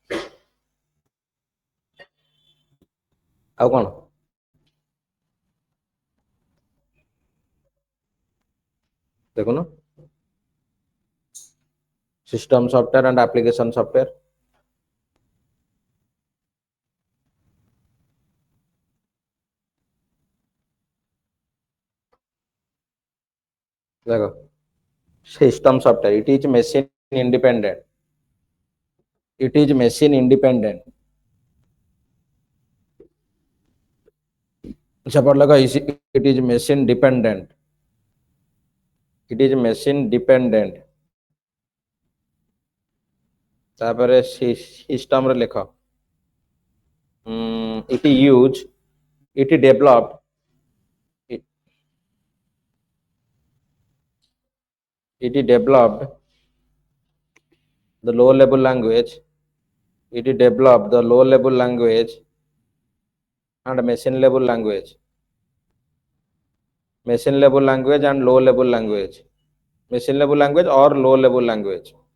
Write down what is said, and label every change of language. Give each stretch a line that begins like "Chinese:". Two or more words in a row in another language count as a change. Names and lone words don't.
Odia: ଆଉ କଣ ଦେଖୁନୁ,
English: system software and application software.
Odia: ଦେଖ,
English: system software, it is machine independent, it is machine independent।
Odia: ସେପଟ ଲେଖ,
English: it is machine dependent, it is machine dependent।
Odia: ତାପରେ ସିଷ୍ଟମ ରେ ଲେଖ,
English: it use, it developed, it, it developed the low level language, it developed the low level language and machine level language, machine level language and low level language, machine level language or low level language।